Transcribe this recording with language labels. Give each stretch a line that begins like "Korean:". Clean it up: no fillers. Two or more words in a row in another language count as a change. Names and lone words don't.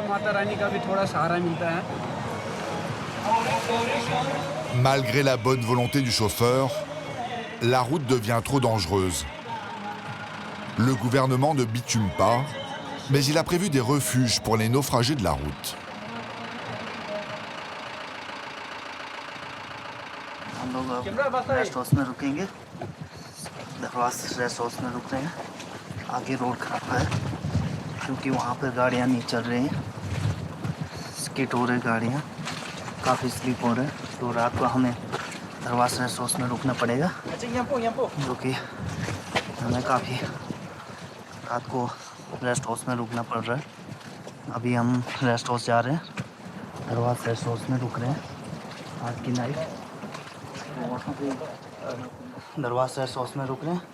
French: Malgré la bonne volonté du chauffeur, la route devient trop dangereuse. Le gouvernement ne bitume pas, mais il a prévu des refuges pour les naufragés de la route.
English: rest house
Hindi: में रुकेंगे दरवाज
English: rest house
Hindi: में रुक रहे हैं आगे रोड खराब है क्योंकि वहाँ पर गाड़ियाँ नहीं चल रही हैं स्किट हो रही गाड़ियाँ काफ़ी स्लिप हो रहे हैं तो रात को हमें दरवाज
English: rest house
Hindi: में रुकना पड़ेगा जो कि हमें काफ़ी रात को
English: rest house
Hindi: में रुकना पड़ रहा है अभी हम
English: rest house
Hindi: जा रहे हैं दरवाज
English: rest house
Hindi: में रुक रहे हैं आज की नाइट दरवाज
English: rest house
Hindi: में रुक रहे हैं